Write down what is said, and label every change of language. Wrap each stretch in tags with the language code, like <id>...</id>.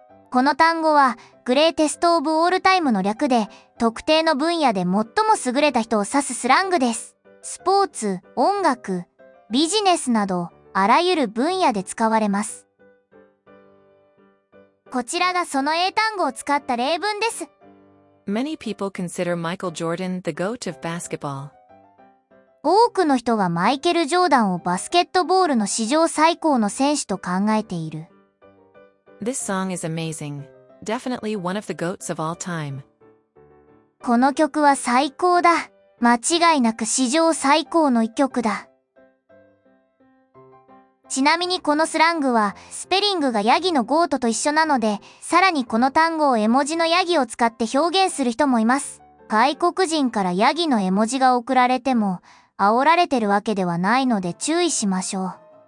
<ja>この単語はグレーテストオブオールタイムの略で、特定の分野で最も優れた人を指すスラングです。スポーツ、音楽、ビジネスなどあらゆる分野で使われます。こちらがその英単語を使った例文です。</ja> <en>Many people consider Michael Jordan the GOAT of basketball.</en> <ja>多くの人がマイケル・ジョーダンをバスケットボールの史上最高の選手と考えている。</ja> <en>This song is amazing. Definitely one of the GOATs of all time.</en> <ja>この曲は最高だ。間違いなく史上最高の一曲だ。ちなみにこのスラングはスペリングがヤギのゴートと一緒なので、さらにこの単語を絵文字のヤギを使って表現する人もいます。外国人からヤギの絵文字が送られても煽られてるわけではないので注意しましょう。</ja>